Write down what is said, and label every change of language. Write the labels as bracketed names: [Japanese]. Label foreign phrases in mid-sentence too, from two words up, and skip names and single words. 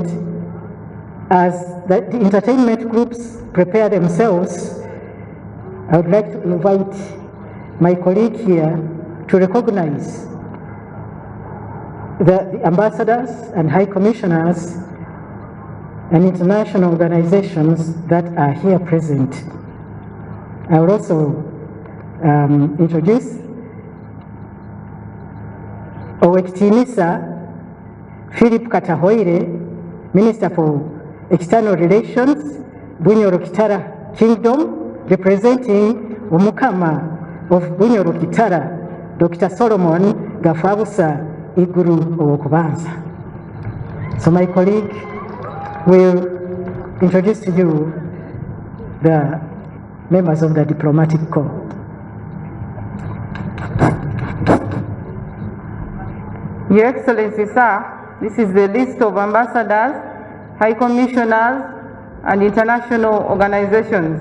[English] As the entertainment groups prepare themselves, I would like to invite my colleague here to recognize the ambassadors and high commissioners and international organizations that are here present. I will also introduce Owekitiinisa Philip Katahoire, Minister for External Relations, Bunyoro Kitara Kingdom, representing Omukama of Bunyoro Kitara, Dr. Solomon Gafabusa Iguru Owokubanza. So my colleague will introduce to you the members of the diplomatic corps. Your Excellency, sir, this is the list of ambassadors, high commissioners, and international organizations.